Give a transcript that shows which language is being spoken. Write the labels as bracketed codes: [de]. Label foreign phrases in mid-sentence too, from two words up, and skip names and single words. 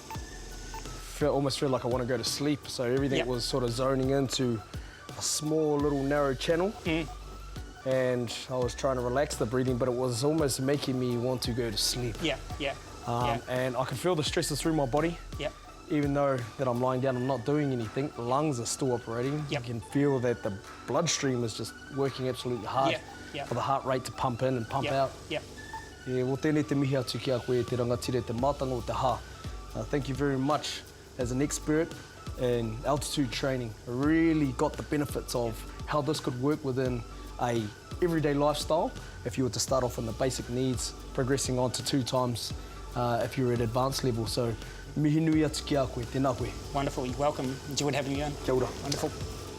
[en] Almost feel like I want to go to sleep, so everything was sort of zoning into a small little narrow channel, and I was trying to relax the breathing, but it was almost making me want to go to sleep. And I can feel the stresses through my body. Even though that I'm lying down, I'm not doing anything, the lungs are still operating. You can feel that the bloodstream is just working absolutely hard for the heart rate to pump in and pump out. Well, [mi] tēnei te mihi atu ki a koe te rangatire te mātanga o te hā. [en] Thank you very much. As an expert in altitude training, I really got the benefits of how this could work within a everyday lifestyle if you were to start off on the basic needs, progressing on to 2 times if you're at advanced level. So, [mi] mihi nui atu ki a koe, tēnā koe. [en] Wonderful, you're welcome. Enjoyed having you on. [mi] Kia ora. [en] Wonderful.